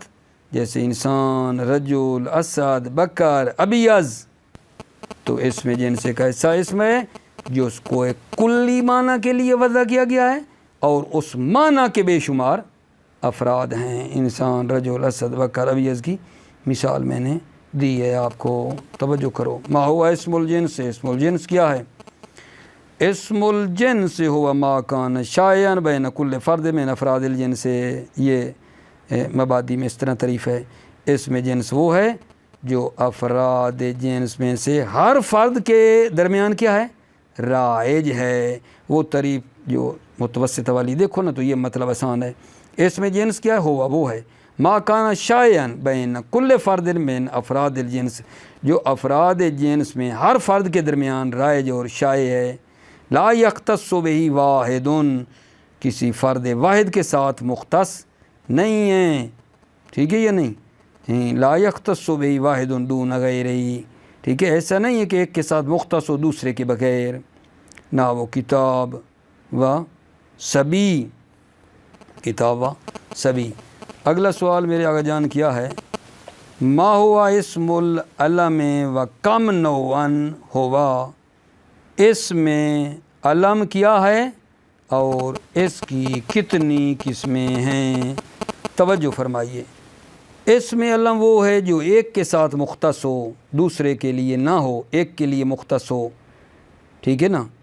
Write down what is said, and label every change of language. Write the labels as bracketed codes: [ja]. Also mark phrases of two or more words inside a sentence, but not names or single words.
[ur] جیسے انسان، رجل، اسد، بکر، ابیض، تو اسم جنس ایک ایسا اسم ہے جو اس کو ایک کلی معنی کے لیے وضع کیا گیا ہے اور اس معنی کے بے شمار افراد ہیں۔ انسان، رجل، اسد، بکر، ابیض کی مثال میں نے دی ہے، آپ کو توجہ کرو۔ [ar] ما ہوا اسم الجنس، اسم الجنس [ur] کیا ہے، [ar] اسم الجنس ہوا ما کان شائعا بین کل فرد من افراد الجنس، [ur] یہ مبادی میں اس طرح تعریف ہے، اسم جنس وہ ہے جو افراد جنس میں سے ہر فرد کے درمیان کیا ہے، رائج ہے۔ وہ تعریف جو متوسطہ والی دیکھو نا تو یہ مطلب آسان ہے، اسم جنس کیا ہوا وہ ہے [ar] ما کان شائعا بین کل فرد من افراد الجنس، [ur] جو افراد جنس میں ہر فرد کے درمیان رائج اور شائع ہے، [ar] لا یختص بہ واحد، [ur] کسی فرد واحد کے ساتھ مختص نہیں ہے، ٹھیک ہے یا نہیں، [ar] لا یختص بہ واحد دون غیرہ، [ur] ٹھیک ہے، ایسا نہیں ہے کہ ایک کے ساتھ مختص ہو دوسرے کے بغیر، نہ وہ کتاب و صبی، کتاب و صبی۔ اگلا سوال میرے آگے جان کیا ہے، [ar] ما ہوا اسم العلم و کم نوعا ہوا، [ur] اس میں علم کیا ہے اور اس کی کتنی قسمیں ہیں، توجہ فرمائیے۔ اسم علم وہ ہے جو ایک کے ساتھ مختص ہو دوسرے کے لیے نہ ہو، ایک کے لیے مختص ہو، ٹھیک ہے نا۔